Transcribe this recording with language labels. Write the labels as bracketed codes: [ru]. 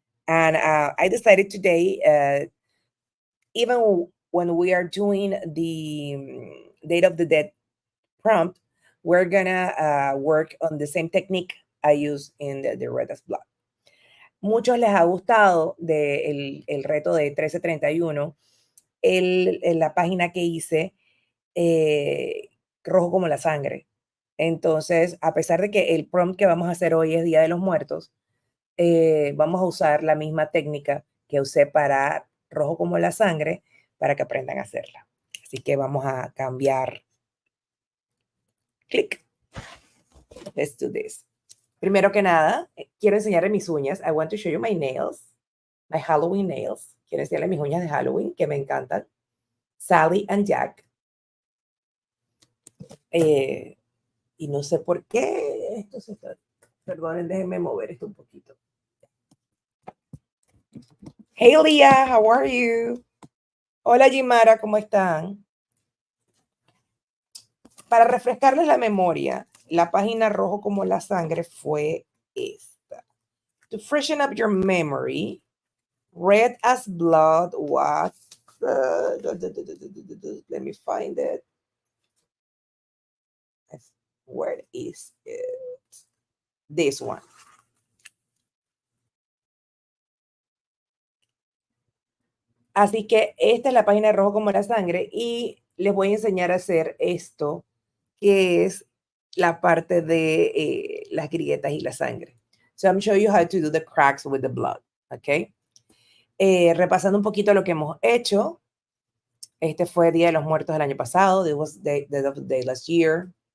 [en] And I decided today, even when we are doing the Date of the Dead prompt, we're gonna work on the same technique I use in the red as blood. [es] Muchos les ha gustado el reto de 1331, la página que hice, rojo como la sangre. Entonces, a pesar de que el prompt que vamos a hacer hoy es Día de los Muertos, vamos a usar la misma técnica que usé para rojo como la sangre para que aprendan a hacerla. Así que vamos a cambiar. Clic. [en] Let's do this. [es] Primero que nada, quiero enseñarles mis uñas. [en] I want to show you my nails, my Halloween nails. [es] Quiero enseñarles mis uñas de Halloween, que me encantan. Sally and Jack. Y no sé por qué esto se está... Perdonen, déjenme mover esto un poquito. [en] Hey, Leah, how are you? [es] Hola, Jimara, ¿cómo están? Para refrescarles la memoria, la página rojo como la sangre fue esta. [en] To freshen up your memory, red as blood was let me find it. Where is it? This one. [es] Así que esta es la página de rojo como la sangre y les voy a enseñar a hacer esto, que es la parte de las grietas y la sangre. [en] So I'm showing you how to do the cracks with the blood, ¿ok? [es] Repasando un poquito lo que hemos hecho. Este fue Día de los Muertos del año pasado. [en] This was the day last year.